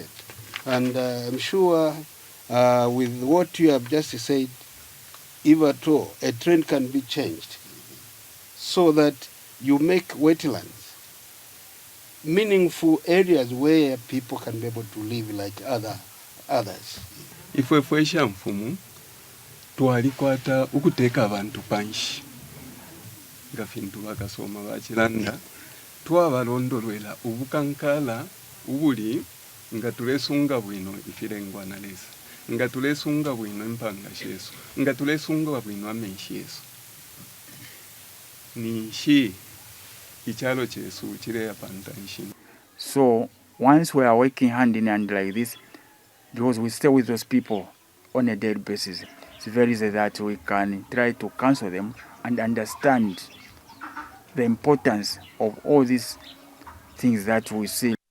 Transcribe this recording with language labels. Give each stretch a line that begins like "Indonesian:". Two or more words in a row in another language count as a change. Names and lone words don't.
English: And I'm sure with what you have just said, if at all, a trend can be changed so that you make wetlands meaningful areas where people can be able to live like others.
Bemba: Ifwe fwesha mfumu twalikwata ukuteeka abantu panshi nga fintu bakasoma bakiranda twabalondolwera obukankala ubuli nga tulesunga bwino ifirengwa na lesa nga tulesunga bwino empanga sheso nga tulesunga bwino amenshi yesu ni shi ichalo chesu chire apanta nshino.
English: So once we are working hand in hand like this, because we stay with those people on a daily basis, it's very easy that we can try to counsel them and understand the importance of all these things that we see.